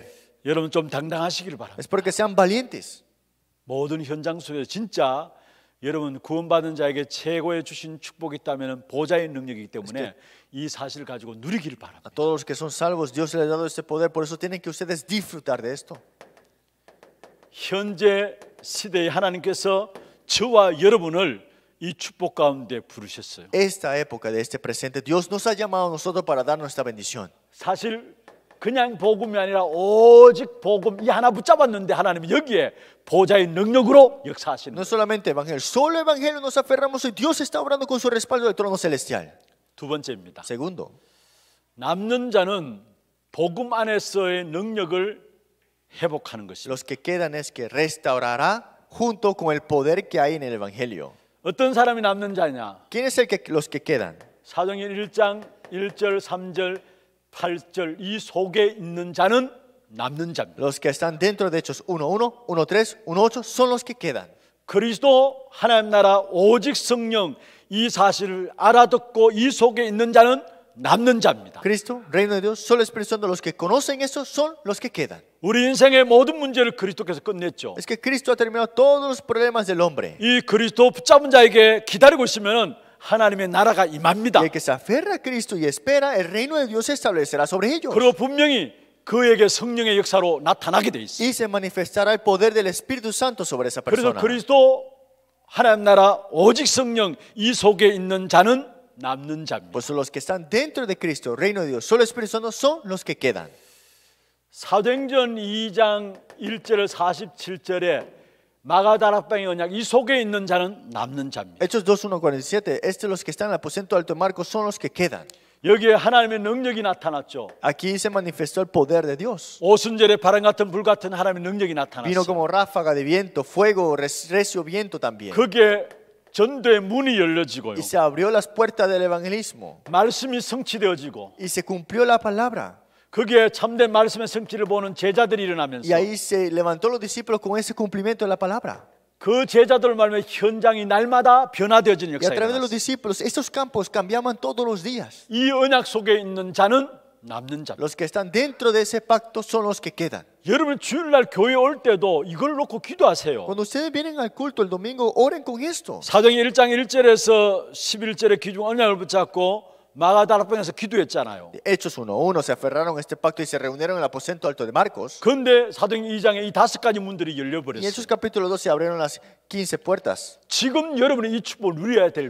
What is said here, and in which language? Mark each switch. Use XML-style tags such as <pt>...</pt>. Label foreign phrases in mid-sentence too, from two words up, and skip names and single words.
<ko>여러분 좀 당당하시길 바랍니다.</ko> <es>Es porque sean valientes.</es> <ko>모든 현장 속에서 진짜 여러분 구원받은 자에게 최고의 주신 축복이 있다면 보좌의 능력이기 때문에 이 사실을 가지고 누리기를</ko> <es>A</es> <ko>바랍니다.</ko> <es>todos los que son salvos, Dios les ha dado este poder, por eso tienen que ustedes disfrutar de esto.</es> <ko>현재 시대에 하나님께서 저와 여러분을 이 축복 가운데 부르셨어요.</ko> <es>Esta época de este presente, Dios nos ha llamado a nosotros para darnos esta bendición.</es> <ko>사실 그냥 복음이 아니라 오직 복음 이 하나 붙잡았는데 하나님은 여기에 보좌의 능력으로 역사하시는</ko> <es>No</es> <ko>거예요.</ko> <es>es solamente evangelio, solo evangelio nos aferramos y Dios está obrando con su respaldo del trono celestial.</es> <ko>두 번째입니다.</ko> <es>Segundo,</es> <ko>남는 자는 복음 안에서의 능력을 회복하는 것입니다.</ko> <es>los que quedan es que restaurará junto con el poder que hay en el evangelio.</es> <ko>어떤 사람이 남는 자냐?</ko> <es>¿Quién es los que quedan?</es> <ko>사도행전 1장 1절 3절 8절 이 속에 있는 자는 남는 자입니다.</ko> <es>Los que están dentro de Hechos 1:1, 1:3, 1:8 son los que quedan.</es> <ko>그리스도 하나님 나라 오직 성령 이 사실을 알아듣고 이 속에 있는 자는 남는 자입니다.</ko> <es>Cristo, reino de Dios, solo Espíritu Santo, los que conocen eso son los que quedan.</es> <ko>우리 인생의 모든 문제를 그리스도께서 끝냈죠.</ko> <es>Es que Cristo ha terminado todos los problemas del hombre.</es> <ko>이 그리스도 붙잡은 자에게 기다리고 있으면 하나님의 나라가 임합니다.</ko> <es>Y el que se aferra a Cristo y espera, el reino de Dios se establecerá sobre ellos.</es> <ko>그리고 분명히 그에게 성령의 역사로 나타나게 돼 있어요.</ko> <es>Y se manifestará el poder del Espíritu Santo sobre esa</es> <ko>그래서</ko> <es>persona.</es> <ko>그리스도 하나님 나라 오직 성령 이 속에 있는 자는 남는 자입니다.</ko> <es>Pues los que están dentro de Cristo, reino de Dios, solo Espíritu Santo son los que quedan.</es> <ko>사도행전 2장 1절 47절에 마가다락방의 언약 이 속에 있는 자는 남는 자입니다.</ko> <es>Hechos 2:1-47, los que están en el aposento alto de Marcos son los que quedan.</es> <ko>여기에 하나님의 능력이 나타났죠.</ko> <es>Aquí se manifestó el poder de Dios.</es> <ko>오순절에 바람 같은 불 같은 하나님의 능력이</ko> <es>Vino</es> <ko>나타났어요.</ko> <es>como ráfaga de viento, fuego, recio viento también.</es> <ko>그게 전도의 문이 열려지고요.</ko> <es>Y se abrió las puertas del evangelismo.</es> <ko>말씀이 성취되어지고</ko> <es>Y se cumplió la palabra.</es> <ko>거기에 참된 말씀의 성취를 보는 제자들이 일어나면서</ko> <es>Y ahí se levantó los discípulos con ese cumplimiento de la palabra.</es> <ko>그 제자들 말면 현장이 날마다 변화되어지는</ko> <es>Y a</es> <ko>역사가</ko> <es>través de los</es> <ko>일어났어요.</ko> <es>discípulos, estos campos cambiaban todos los días.</es> <ko>이 언약 속에 있는 자는 남는 자.</ko> <es>Los que están dentro de ese pacto son los que quedan.</es> <ko>여러분 주일날 교회 올 때도 이걸 놓고 기도하세요.</ko> <es>Cuando ustedes vienen al culto el domingo, oren con esto.</es> <ko>사도행전 1장 1절에서 11절에 기중 언약을 붙잡고 마가다락방에서 기도했잖아요.</ko> <es>Hechos 1:1 se aferraron a este pacto y se reunieron en el aposento alto de Marcos.</es> <ko>그런데 사도행전 2장에 이 5가지 문들이</ko> <es>Y en</es> <ko>열려버렸어요.</ko> <es>Hechos capítulo 2 se abrieron las 15 puertas.</es> <ko>지금 여러분이 이 축복을 누려야 될</ko>